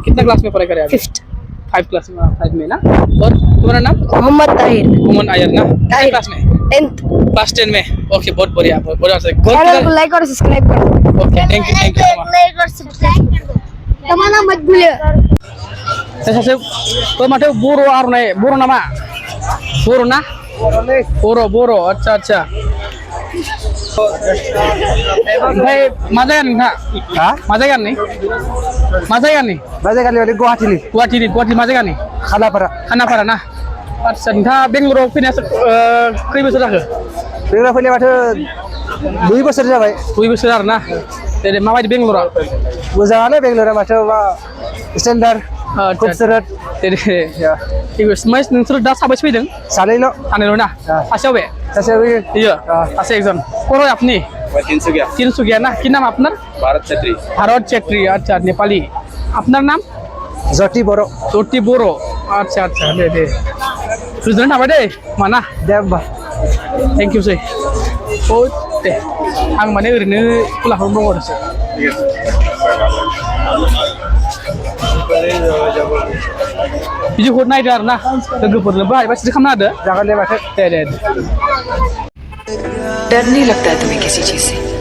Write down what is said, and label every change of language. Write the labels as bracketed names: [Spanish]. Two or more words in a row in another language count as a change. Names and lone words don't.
[Hindi] कितना क्लास में पढ़ाई कर रहे हैं? 5th। 5 में ना? और तुम्हारा नाम? मोहम्मद ताहिर। मोहम्मद आयर ना? कितना क्लास में? 10th। क्लास 10 में। ओके, बहुत बढ़िया, बहुत बढ़िया। चैनल को लाइक और सब्सक्राइब करो। [English] okay, thank you. [Hindi] लाइक और सब्सक्राइब कर दो। तमाना मत भूलिए। [Bodo] सासे माथो बर' आर'नाइ बर' नामा? बर' ना? बर' आच्छा आच्छा। ओमफ्राय मा जायगानि नोंथाङा? मा जायगानि? मा जायगानि माने गुवाहाटि मा जायगानि? खानापारा ना? आच्छा, नोंथाङा बेंगलराव फैनाया खै बोसोर जाखो? बेंगलराव फैनाय माथो 2 बोसोर जाबाय। 2 बोसोर आरो ना? दे माबायदि बेंगलरा? मोजाङानो बेंगलरा माथो स्टेन्डार्ड खूबसूरत। दे [Hindi] ठीक है। [Bodo] नोंसोर दा साबैसे फैदों? सानैल' ना? सासेयाव बे? सासेयाव [Hindi] ये सासे एकजन। कौन है अपनी? तिनसुकिया ना? की नाम अपना? भारत चेत्री। अच्छा, नेपाली। अपना नाम? ज्योति बर'। अच्छा अच्छा, [Bodo] दे गोजोननाय थाबाय दे माना। दे होमबा। [English] thank you [Bodo] सै। ओ दे, आं माने ओरैनो खुलाखौनो दङ आरोसो। बिदिखौ नायदो आरो ना, लोगोफोरनोबो हायोबा सिरि खालामना होदो। जागोन दे माथो। दे। [Hindi] डर नहीं लगता है तुम्हें किसी चीज से?